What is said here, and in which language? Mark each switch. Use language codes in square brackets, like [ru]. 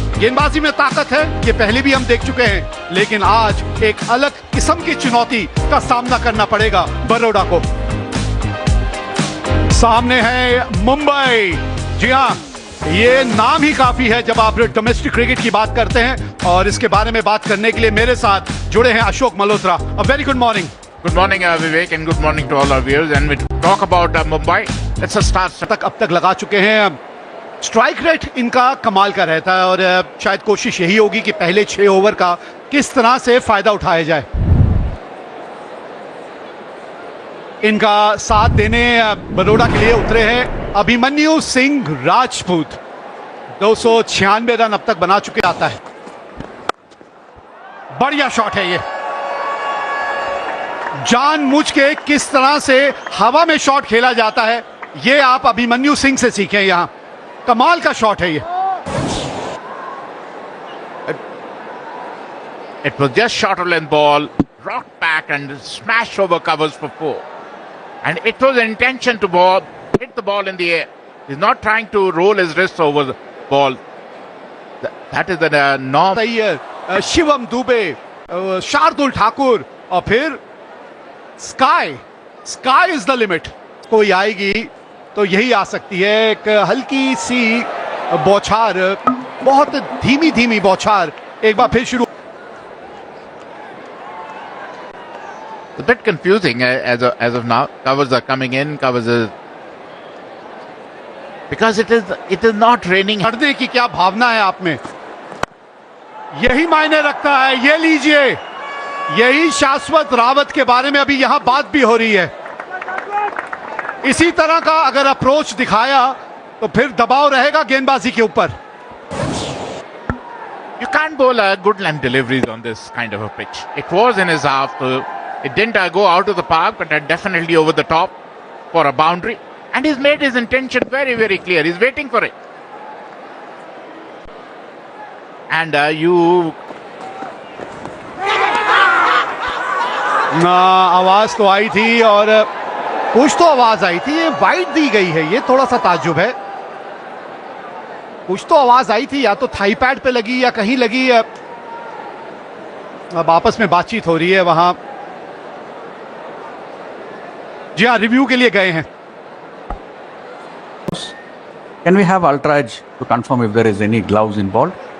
[hi] गेंदबाजी में ताकत है, ये पहले भी हम देख चुके हैं, लेकिन आज एक अलग किस्म की चुनौती का सामना करना पड़ेगा बड़ौदा को। सामने है मुंबई। जी हाँ, ये नाम ही काफी है जब आप डोमेस्टिक क्रिकेट की बात करते हैं, और इसके बारे में बात करने के लिए मेरे साथ जुड़े हैं Ashok Malhotra. [en] A very good morning. Good morning, Vivek, and good morning to all our viewers. And we talk about Mumbai. Let's just start. [hi] अब तक लगा चुके हैं। स्ट्राइक रेट इनका कमाल का रहता है, और शायद कोशिश यही होगी कि पहले 6 ओवर का किस तरह से फायदा उठाया जाए। इनका साथ देने बड़ौदा के लिए उतरे हैं अभिमन्यु सिंह राजपूत। 296 रन अब तक बना चुके आता है। बढ़िया शॉट है ये। जानबूझ के किस तरह से हवा में शॉट खेला जाता है, ये आप अभिमन्यु सिंह से सीखें। यहां कमाल का शॉट है ये। [en] It was just short of length ball, rocked back and smashed over covers for 4. And it was an intention to hit the ball in the air. He's not trying to roll his wrists over the ball. That is the norm. [hi] Shivam Dubey, Shardul Thakur, और फिर [en] Sky is the limit. [hi] कोई आएगी तो यही आ सकती है। एक हल्की सी बौछार, बहुत धीमी धीमी बौछार, एक बार फिर शुरू। [en] It's a bit confusing as of now. Covers are coming in, because it is not raining. [hi] लड़ने की क्या भावना है आप में, यही मायने रखता है। ये लीजिए, यही शाश्वत रावत के बारे में अभी यहां बात भी हो रही है। इसी तरह का अगर अप्रोच दिखाया तो फिर दबाव रहेगा गेंदबाजी के ऊपर। [en] You can't bowl good length deliveries on this kind of a pitch. It was in his half, so it didn't go out of the park, but definitely over the top for a boundary. And he's made his intention very, very clear. He's waiting for it. And [hi] आवाज तो आई थी, और कुछ तो आवाज आई थी। ये wide दी गई है, ये थोड़ा सा ताज्जुब है। कुछ तो आवाज आई थी, या तो थाई पैड पे लगी या कहीं लगी। अब आपस में बातचीत हो रही है वहां। जी हाँ, रिव्यू के लिए गए हैं। [en] Can we have ultra edge to confirm if there is any gloves involved?